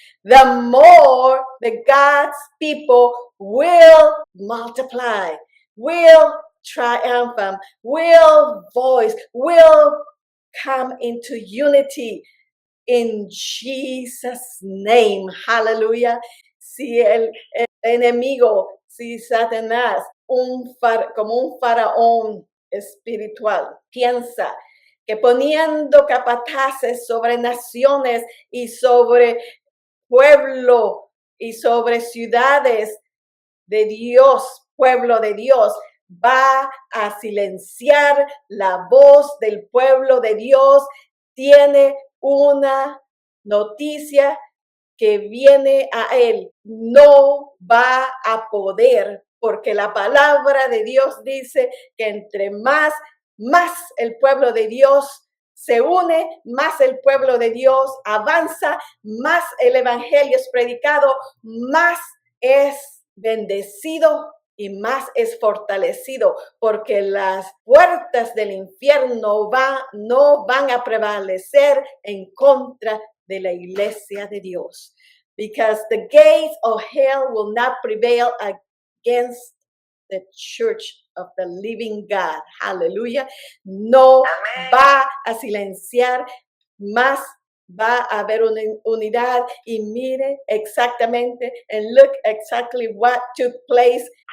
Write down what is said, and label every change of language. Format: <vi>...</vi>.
<en>The more the God's people will multiply, will triumph, will voice, will come into unity in Jesus' name. Hallelujah.</en> <es>Si el enemigo, si Satanás, como un faraón espiritual, piensa que poniendo capataces sobre naciones y sobre pueblo y sobre ciudades de Dios, pueblo de Dios, va a silenciar la voz del pueblo de Dios, tiene una noticia que viene a él. No va a poder, porque la palabra de Dios dice que entre más el pueblo de Dios se une, más el pueblo de Dios avanza, más el evangelio es predicado, más es bendecido y más es fortalecido, porque las puertas del infierno no van a prevalecer en contra de la iglesia de Dios.</es> <en>Because the gates of hell will not prevail against the church of the living God. Hallelujah.</en> <es>No Amén. va a silenciar, más va a haber una unidad. Y mire exactamente</es> <en>and look exactly what took place.</en>